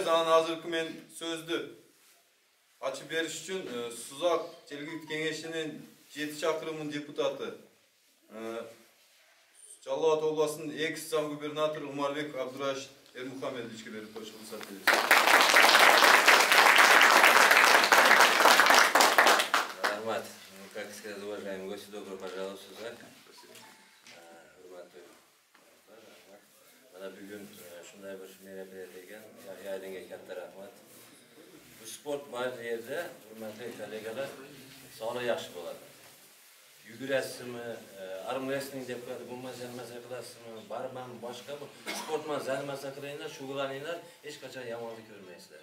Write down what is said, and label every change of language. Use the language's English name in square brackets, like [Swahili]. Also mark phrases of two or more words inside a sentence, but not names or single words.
[Uzbek] Hozirgi men so'zni açıp berish uchun Suzok Jelgit kengashining 7 chaqirimning deputati Jalolobod oblasining eks-zamgubernatori Umarbek Abdurashid Ermuhamedovichga berib qo'yish ruxsat berasiz. Rahmat. [Russian] Как сказать, уважаемый гость, добро пожаловать в Сузак. [Uzbek] Mana bugun shunday bir merapiyat ekan, Yahyoddinga katta rahmat. Bu sport bor yerda, hurmatli kollegalar, sog'liq yaxshi bo'ladi. Yugurasizmi, [English] arm wrestling [Uzbek] deb qo'yadi, bo'lmasa qilasizmi, baribir boshqa bu sport bilan zalmasa qilinglar, shug'ullaninglar, hech qachon yomonlik ko'rmaysizlar.